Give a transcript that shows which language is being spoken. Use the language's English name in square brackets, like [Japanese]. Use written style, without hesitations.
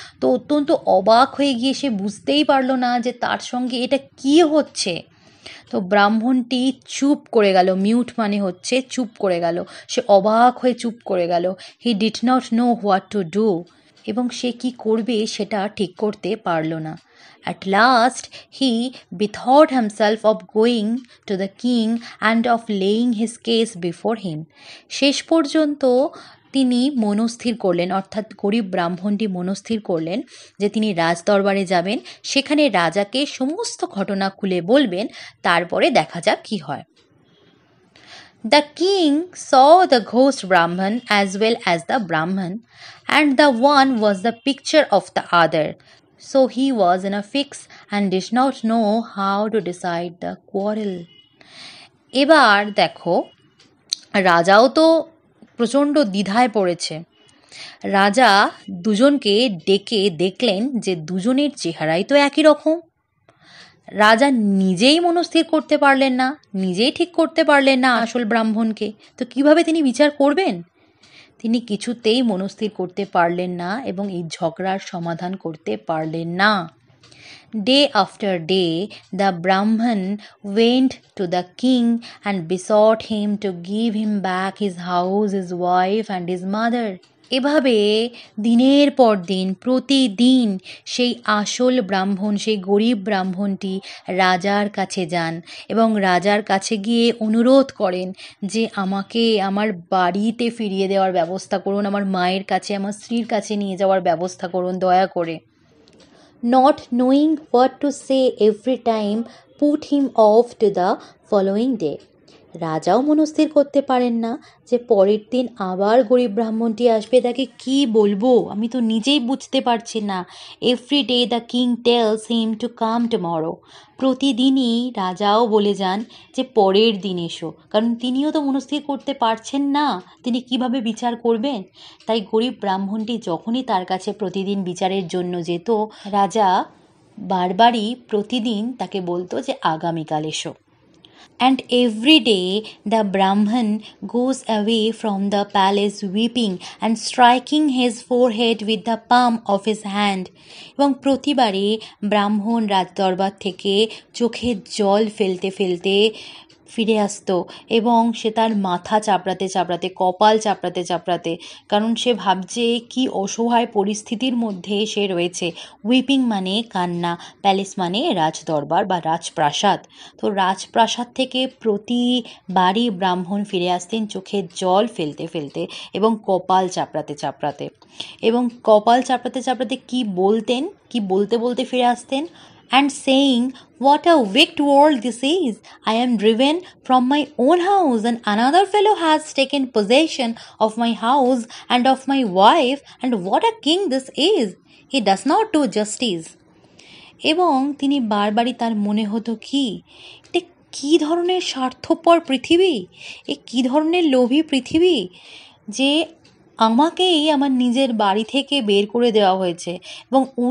[Bangla] তো অত্যন্ত অবাক হয়ে গিয়ে সে বুঝতেই পারলো না যে তার সঙ্গে এটা কি হচ্ছে। তো ব্রাহ্মণটি চুপ করে গেল, মিউট মানে হচ্ছে চুপ করে গেল, সে অবাক হয়ে চুপ করে গেল। [English] he did not know what to do, [Bangla] এবং সে কি করবে সেটা ঠিক করতে পারল না। [English] At last he bethought himself of going to the king and of laying his case before him. [Bangla] শেষ পর্যন্ত তিনি মনস্থির করলেন, অর্থাৎ গরিব ব্রাহ্মণটি মনস্থির করলেন যে তিনি রাজদরবারে যাবেন, সেখানে রাজাকে সমস্ত ঘটনা খুলে বলবেন, তারপরে দেখা যাক কি হয়। [English] The king saw the ghost Brahman as well as the Brahman, and the one was the picture of the other. So he was in a fix and did not know how to decide the quarrel. [Bangla] এবার দেখো, রাজাও তো প্রচণ্ড দ্বিধায় পড়েছে। রাজা দুজনকে ডেকে দেখলেন যে দুজনের চেহারাই তো একই রকম। রাজা নিজেই মনস্থির করতে পারলেন না, নিজেই ঠিক করতে পারলেন না আসল ব্রাহ্মণকে, তো কিভাবে তিনি বিচার করবেন? তিনি কিছুতেই মনস্থির করতে পারলেন না এবং এই ঝগড়ার সমাধান করতে পারলেন না। [English] Day after day, the Brahman went to the king and besought him to give him back his house, his wife and his mother. [Bangla] এভাবে দিনের পর দিন, প্রতিদিন সেই আসল ব্রাহ্মণ, সেই গরিব ব্রাহ্মণটি রাজার কাছে যান এবং রাজার কাছে গিয়ে অনুরোধ করেন যে আমাকে আমার বাড়িতে ফিরিয়ে দেওয়ার ব্যবস্থা করুন, আমার মায়ের কাছে, আমার স্ত্রীর কাছে নিয়ে যাওয়ার ব্যবস্থা করুন দয়া করে। [English] Not knowing what to say every time put him off to the following day. [Bangla] রাজাও মনস্থির করতে পারেন না যে পরের দিন আবার গরিব ব্রাহ্মণটি আসবে, তাকে কি বলবো আমি তো নিজেই বুঝতে পারছি না। [English] every day the king tells him to come tomorrow, [Bangla] প্রতিদিনই রাজাও বলে যান যে পরের দিন এসো, কারণ তিনিও তো মনস্থির করতে পারছেন না তিনি কিভাবে বিচার করবেন। তাই গরিব ব্রাহ্মণটি যখনই তার কাছে প্রতিদিন বিচারের জন্য যেত, রাজা বারবারই প্রতিদিন তাকে বলতো যে আগামীকাল এসো। [English] And every day the Brahman goes away from the palace weeping and striking his forehead with the palm of his hand. [Bangla] এবং প্রতিবারে ব্রাহ্মণ রাজদরবার থেকে চোখের জল ফেলতে ফেলতে ফিরে আসতো এবং সে তার মাথা চাপড়াতে চাপড়াতে, কপাল চাপড়াতে চাপড়াতে, কারণ সে ভাবছে কি অসহায় পরিস্থিতির মধ্যে সে রয়েছে। উইপিং মানে কান্না, প্যালেস মানে রাজদরবার বা রাজপ্রাসাদ। তো রাজপ্রাসাদ থেকে প্রতিবারই ব্রাহ্মণ ফিরে আসতেন চোখের জল ফেলতে ফেলতে এবং কপাল চাপড়াতে চাপড়াতে, এবং কপাল চাপড়াতে চাপড়াতে কি বলতেন, কি বলতে বলতে ফিরে আসতেন, [English] and saying, "What a wicked world this is! I am driven from my own house and another fellow has taken possession of my house and of my wife, and what a king this is! He does not do justice." [Bangla] এবং তিনি বারবারই তার মনে হতো কি, এটা কী ধরনের স্বার্থপর পৃথিবী, এ কী ধরনের লোভী পৃথিবী যে আমাকেই আমার নিজের বাড়ি থেকে বের করে দেওয়া হয়েছে এবং